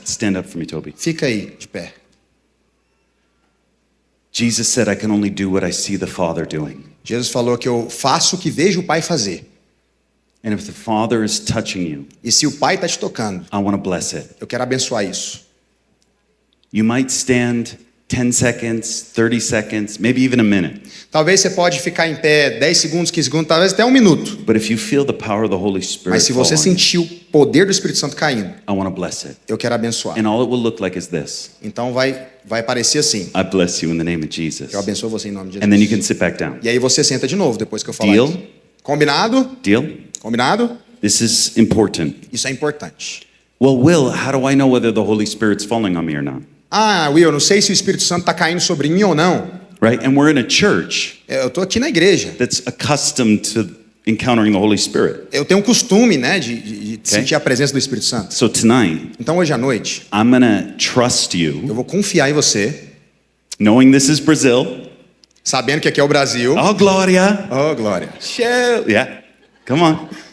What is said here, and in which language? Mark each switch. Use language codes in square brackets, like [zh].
[en] Just stand up for me, Toby. [pt] Fica aí, de pé. [en] Jesus said, I can only do what I see the Father doing. [pt] Jesus falou que eu faço o que vejo o Pai fazer. [en] And if the Father is touching you, [pt] E se o Pai está te tocando, [en] I want to bless it. [pt] eu quero abençoar isso. [en] You might stand 10 seconds, 30 seconds, maybe even a minute. [pt] Talvez você pode ficar em pé 10 segundos, 15 segundos, talvez até um minuto. [en] But if you feel the power of the Holy Spirit [pt] Mas se [en] fall [pt] você [en] on you, [pt] sentir o poder do Espírito Santo caindo, [en] I want to bless it. [pt] eu quero abençoar. [en] And all it will look like is this. [pt] Então vai parecer assim. [en] I bless you in the name of Jesus. [pt] Eu abençoo você em nome de [en] And then you [pt] Jesus. [en] can sit back down. [pt] E aí você senta de novo depois que eu falar [en] Deal? [pt] isso. Combinado? [en] Deal? [pt] Combinado? [en] This is important. [pt] Isso é importante. [en] Well, Will, how do I know whether the Holy Spirit's falling on me or not? [pt] Ah, Will, eu não sei se o Espírito Santo está caindo sobre mim ou não. [en] Right? And we're in a church [pt] Eu estou aqui na igreja. [en] that's accustomed to encountering the Holy Spirit. [pt] Eu tenho um costume, né, de sentir a presença do Espírito Santo. [en] So tonight, [pt] Então hoje à noite, [en] I'm going to trust [pt] eu [en] you, [pt] vou confiar em você, [en] knowing this is Brazil. [pt] sabendo que aqui é o Brasil. [en] Oh, Gloria. [pt] Oh, glória. [en] Shell. Yeah. Come on.